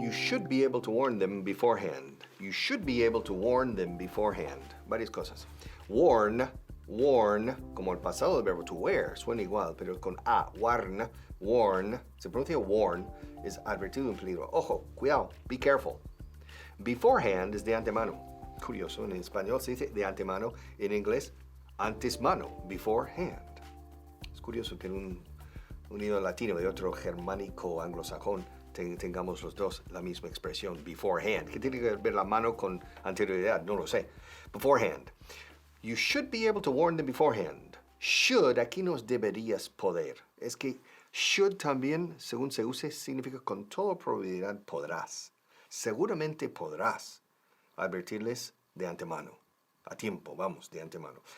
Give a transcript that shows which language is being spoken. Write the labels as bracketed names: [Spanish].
[English] should be able to warn them beforehand. You should be able to warn them beforehand. [Spanish] Varias cosas. Warn, como el pasado del verbo to wear, suena igual, pero con A, warn, se pronuncia warn, es advertido en peligro. Ojo, cuidado, [English] be careful. [Spanish] Beforehand es de antemano. Curioso, en español se dice de antemano, en inglés, antes mano, beforehand. Es curioso que en un unido latino y otro germánico anglosajón tengamos los dos la misma expresión, beforehand. ¿Qué tiene que ver la mano con anterioridad? No lo sé. Beforehand. [English] You should be able to warn them beforehand. [Spanish] Should, aquí nos deberías poder. Es que should también, según se use, significa con toda probabilidad podrás. Seguramente podrás advertirles de antemano. A tiempo, vamos, de antemano.